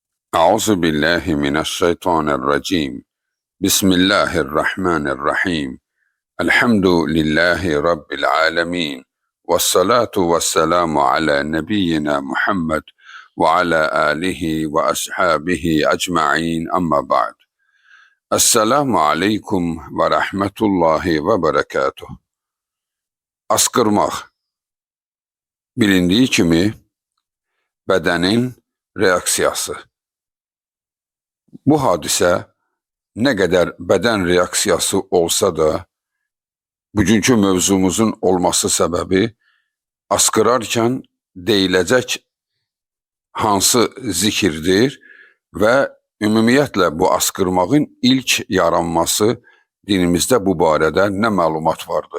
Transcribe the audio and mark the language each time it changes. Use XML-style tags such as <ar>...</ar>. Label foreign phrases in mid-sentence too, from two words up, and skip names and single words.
<ar>أعوذ بالله من الشيطان الرجيم بسم الله الرحمن الرحيم الحمد لله رب العالمين والصلاة والسلام على نبينا محمد وعلى آله وأصحابه أجمعين أما بعد السلام عليكم ورحمة الله وبركاته.</ar> <az>Askırmaq bilindiği kimi bədenin reaksiyası. Bu hadisə nə qədər bədən reaksiyası olsa da, bugünkü mövzumuzun olması səbəbi askırarkən deyiləcək hansı zikirdir və ümumiyyətlə bu askırmağın ilk yaranması dinimizdə bu barədə nə məlumat vardı?</az>